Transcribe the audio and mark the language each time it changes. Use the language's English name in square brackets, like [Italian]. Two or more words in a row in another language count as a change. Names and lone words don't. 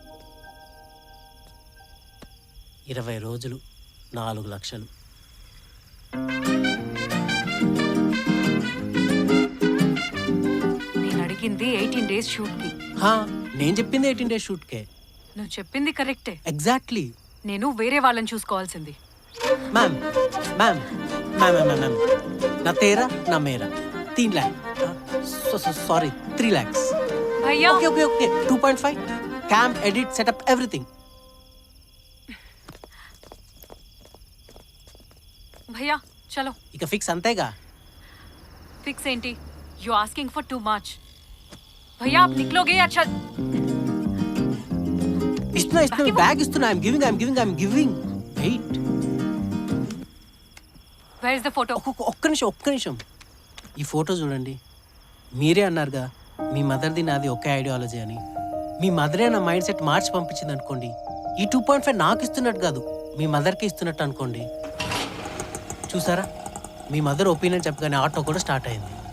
[Telugu] 20 రోజులు 4 లక్షలు. నేను అడిగింది 18 days షూట్ కి. నేను చెప్పింది 18 days షూట్కే. నువ్వు చెప్పింది కరెక్టే. ఎగ్జాక్ట్లీ. నేను వేరే వాళ్ళని చూసుకోవాల్సింది. [Hindi] मैम मैम मैम मैम मैम ना तेरा ना मेरा 3 लाख. [English] sorry 3 lakhs. [Hindi] भैया [English] okay okay okay 2.5 cam edit setup everything. [Hindi] भैया चलो. [Telugu] ఇక ఫిక్స్ అంతేగా. फिक्स ఏంటి? [English] you asking for too much. [Hindi] भैया आप निकलोगे या चल? [Telugu] ఇస్తున్నా బ్యాగ్ ఇస్తున్నా. [English] I'm giving wait. Where is the photo? [Telugu] ఒక్క నిమిషం. ఈ ఫోటో చూడండి. మీరే అన్నారుగా మీ మదర్ది నాది ఒకే ఐడియాలజీ అని. మీ మదరే నా [English] mind set [Telugu] మార్చి పంపించింది అనుకోండి. ఈ 2.5 నాకు ఇస్తున్నట్టు కాదు, మీ మదర్కి ఇస్తున్నట్టు అనుకోండి. చూసారా, మీ [English] mother opinion [Telugu] చెప్పగానే ఆటో కూడా స్టార్ట్ అయింది.